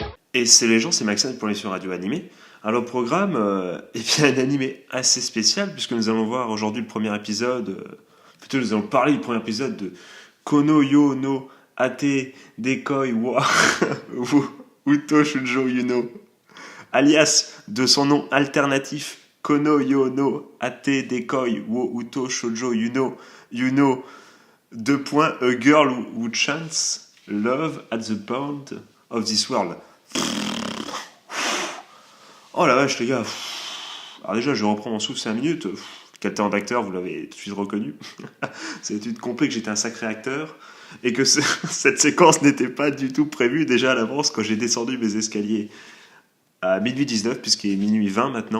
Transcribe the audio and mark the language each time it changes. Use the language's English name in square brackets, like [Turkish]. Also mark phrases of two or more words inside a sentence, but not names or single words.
[French] Et c'est les gens, c'est Maxime pour les sur Radio Animé. Alors, le programme est bien un animé assez spécial, puisque nous allons voir aujourd'hui le premier épisode, plutôt nous allons parler du premier épisode de Kono Yo no Ate Dekoi wa Uto Shujo Yuno, alias de son nom alternatif Kono Yo no Ate Dekoi wo Uto Shoujo Yuno, Yuno, deux points, A Girl Who Chants Love at the Bound of This World. Oh la vache, les gars. Alors déjà, je reprends mon souffle 5 minutes. Quel talent d'acteur, vous l'avez tout de suite reconnu. C'est une compris que j'étais un sacré acteur et que cette séquence n'était pas du tout prévue déjà à l'avance quand j'ai descendu mes escaliers à minuit 19, puisqu'il est minuit 20 maintenant.